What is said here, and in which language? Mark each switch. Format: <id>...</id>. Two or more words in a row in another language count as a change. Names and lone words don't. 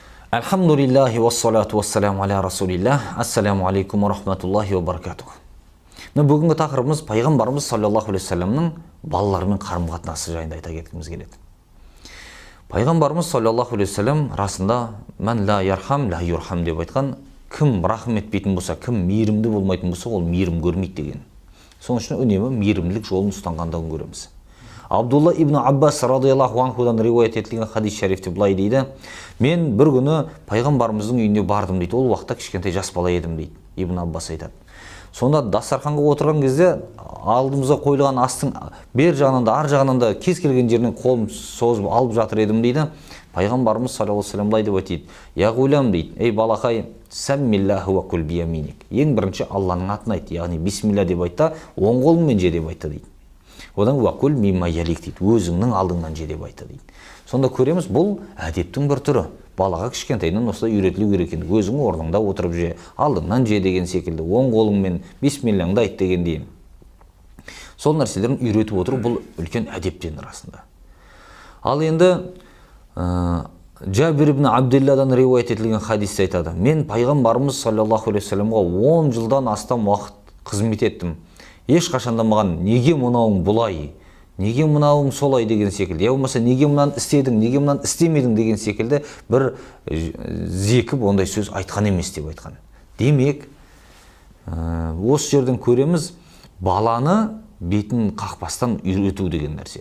<ar>الحمد لله والصلاة والسلام على رسول الله. السلام عليكم ورحمة الله وبركاته.</ar> <kk>Бүгінгі тақырыбымыз пайғамбарымыз</kk> <ar>صلى الله عليه وسلم</ar> <kk>балаларымен қарым-қатынасы жайында айта кеткіміз келеді. Пайғамбарымыз</kk> <ar>صلى الله عليه وسلم</ar> <kk>расында</kk> <ar>من لا يرحم لا يرحم</ar> <kk>деп айтқан, кім рахым етпейтін болса, кім мейірімді болмайтын болса, ол мейірім көрмейді деген. Соның үшін үнемі мейірімділік жолын ұстанғандығын көреміз. Абдулла ибн Аббас</kk> <ar>رضي الله عنه</ar> <kk>риуаят етілген хадис шарифте былай дейді: мен бір күні пайғамбарымыздың үйіне бардым дейді. Ол уақытта кішкентай жас бала едім дейді. Ибн Аббас айтады. Сонда дастарханға отырған кезде алдымызға қойылған астың бер жағынан да ар жағынан да кез келген жерінен қолым созып алып жатыр едім дейді. Пайғамбарымыз</kk> <ar>صلى الله عليه وسلم</ar> <kk>былай деп айтады:</kk> <ar>يا غلام</ar> <kk>дейді, ей балақай,</kk> <ar>سم الله وكل بيمينك.</ar> <kk>Ең бірінші Алланың атын айт, яғни бисмилля деп айтта, оң қолыңмен же деп айтты дейді. Одан</kk> <ar>وكل مما يليك</ar> <kk>дейді, өзіңнің алдыңнан же деп айтты дейді. Сонда көреміз, бұл әдептің бір түрі. Балаға кішкентайынан осылай үйретілу керек екен. Өзің орныңда отырып же, алдыңнан же деген секілді, оң қолыңмен бисмиллаңды айт дегендей. Сол нәрселерін үйретіп отыру бұл үлкен әдептен расында. Ал енді Жабир ибн Абдилладан риуаят етілген хадисте айтады: мен пайғамбарымыз</kk> <ar>صلى الله عليه وسلم</ar> <kk>10 жылдан астам уақыт қызмет еттім. Ешқашанда маған неге мынауың бұлай, неге мынауың солай деген секілді, я болмаса неге мынаны істедің, неге мынаны істемедің деген секілді бір зекіп ондай сөз айтқан емес деп айтқан. Демек, осы жерден көреміз, баланы бетін қақпастан үйрету деген нәрсе.</kk>